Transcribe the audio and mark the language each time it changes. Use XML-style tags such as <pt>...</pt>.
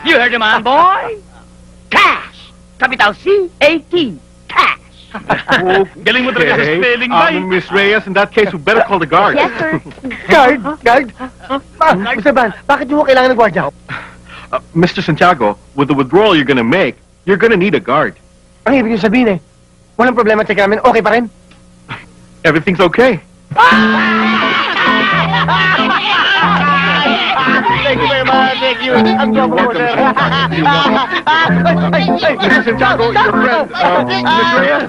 <en>You heard the man, boy? Cash. Capital C-A-T. Cash.</en> <tl>Galing mo talaga sa spelling, bay.</tl> <en>Miss Reyes, in that case, we better call the guard. Yes, sir.</en> <tl>Guard? Mr. Band, bakit mo kailangan ng gwardiya?</tl> <en>Mr. Santiago, with the withdrawal you're gonna make, you're gonna need a guard.</en> <tl>Ang ibig niyo sabihin walang problema sa namin, okay pa rin?</tl> <en>Everything's okay. Thank you very much, thank you.</en> <tl>Ang gwapo mo, sir.</tl> <en>Mr. Santiago, your friend, Miss Reyes.</en>